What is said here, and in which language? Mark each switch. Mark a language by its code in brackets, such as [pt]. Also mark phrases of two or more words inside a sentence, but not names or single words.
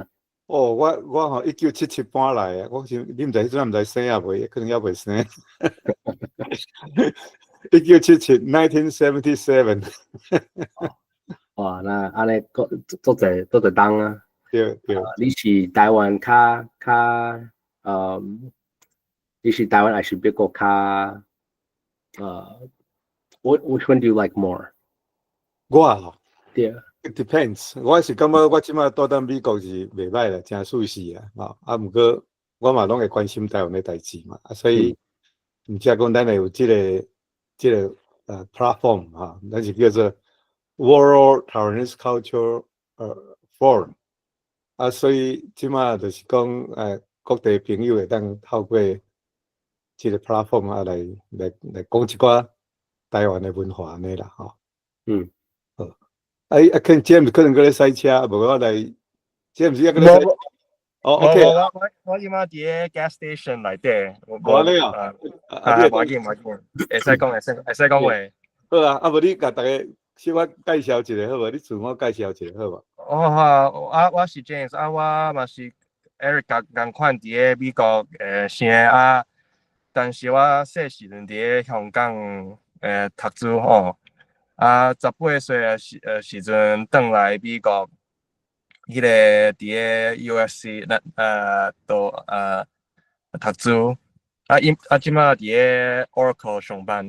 [nan] 我吼1977搬来的，我想你毋知迄阵毋知生啊未，可能还未生。1977 哇，那安尼做侪当啊。对。你是台湾你是台湾还是美国较 [en] which one do you like more？ [nan] 我对。 [en] It depends。 [nan] 我是感觉我即马住在美国是袂歹啦，真舒适啊。毋过我嘛拢会关心台湾的代志嘛，所以毋则讲咱会有即个platform 哈，咱是叫做 World Taiwanese Culture Forum 所以即马就是讲各地朋友会当透过即个 platform 来讲一寡台湾的文化安尼啦吼。James 可能搁咧赛车，无我来 James 也搁咧赛。OK。我今仔伫 [en] gas station [nan] 内底。我咧啊。无要紧，会使讲话。好啊，无你甲大家小可介绍一下好无？你自我介绍一下好无？我是 James， 我嘛是 Eric 共款伫美国生但是我细时阵伫香港读书吼，18岁的时阵转来美国，迄个伫USC 读书，即马伫 Oracle 上班。